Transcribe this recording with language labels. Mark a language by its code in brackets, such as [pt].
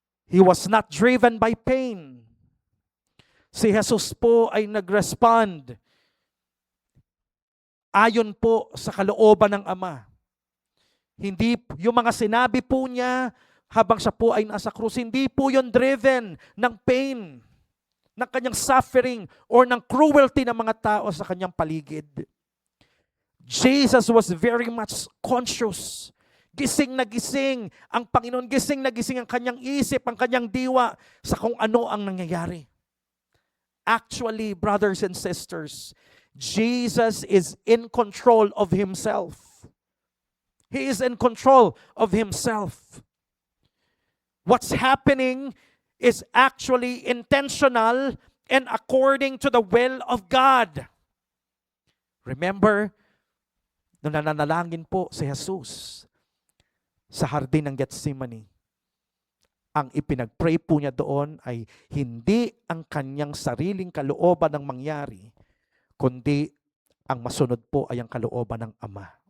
[en] He was not driven by pain. [tl] Si Jesus po ay nag-respond ayon po sa kalooban ng Ama. Hindi yung mga sinabi po niya habang siya po ay nasa krus, hindi po yun driven ng pain, ng kanyang suffering, or ng cruelty ng mga tao sa kanyang paligid. [en] Jesus was very much conscious. [tl] Gising na gising ang Panginoon, gising na gising ang kanyang isip, ang kanyang diwa sa kung ano ang nangyayari. [en] Actually, brothers and sisters, Jesus is in control of Himself. He is in control of Himself. What's happening is actually intentional and according to the will of God. [tl] Remember, nung nananalangin po si Jesus sa hardin ng Gethsemane, ang ipinag-pray po niya doon ay hindi ang kanyang sariling kalooban ang mangyari, kundi ang masunod po ay ang kalooban ng Ama.